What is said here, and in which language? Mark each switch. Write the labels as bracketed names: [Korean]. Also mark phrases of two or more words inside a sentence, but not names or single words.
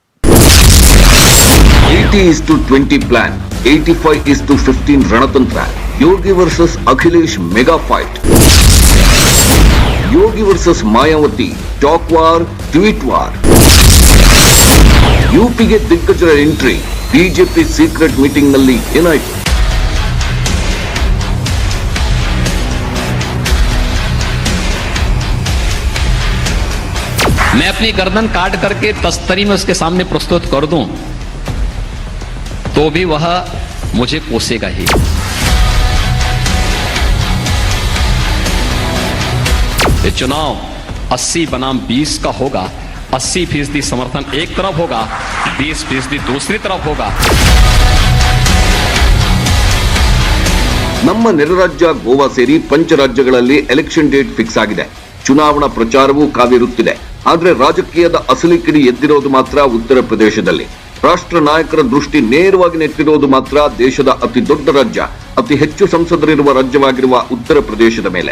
[Kannada] 80:20 ಪ್ಲಾನ್, 85:15 ರಣತಂತ್ರ. [English] Yogi versus Akhilesh mega fight. Yogi versus Mayawati talk war, tweet war. [Kannada] ಯುಪಿಗೆ ದಿಗ್ಗಜರ ಎಂಟ್ರಿ. ಬಿಜೆಪಿ [English] secret meeting [Kannada] ನಲ್ಲಿ ಏನಾಯಿತು? [Hindi] मैं अपनी गर्दन काट करके तस्तरी में उसके सामने प्रस्तुत कर दूं तो भी वह मुझे कोसेगा ही. ये चुनाव 80 बनाम 20 का होगा. 80% समर्थन एक तरफ होगा, 20% दूसरी तरफ होगा. [Kannada] ನಮ್ಮ ನೆರೆ ರಾಜ್ಯ ಗೋವಾ ಸೇರಿ ಪಂಚ ರಾಜ್ಯಗಳಲ್ಲಿ [English] election date fix [Kannada] ಆಗಿದೆ. ಚುನಾವಣಾ ಪ್ರಚಾರವೂ ಕಾವೇರುತ್ತಿದೆ. ಆದ್ರೆ ರಾಜಕೀಯದ ಅಸಲಿ ಕಿಡಿ ಎದ್ದಿರೋದು ಮಾತ್ರ ಉತ್ತರ ಪ್ರದೇಶದಲ್ಲಿ. ರಾಷ್ಟ್ರ ನಾಯಕರ ದೃಷ್ಟಿ ನೇರವಾಗಿ ನೆಟ್ಟಿರೋದು ಮಾತ್ರ ದೇಶದ ಅತಿ ದೊಡ್ಡ ರಾಜ್ಯ, ಅತಿ ಹೆಚ್ಚು ಸಂಸದರಿರುವ ರಾಜ್ಯವಾಗಿರುವ ಉತ್ತರ ಪ್ರದೇಶದ ಮೇಲೆ.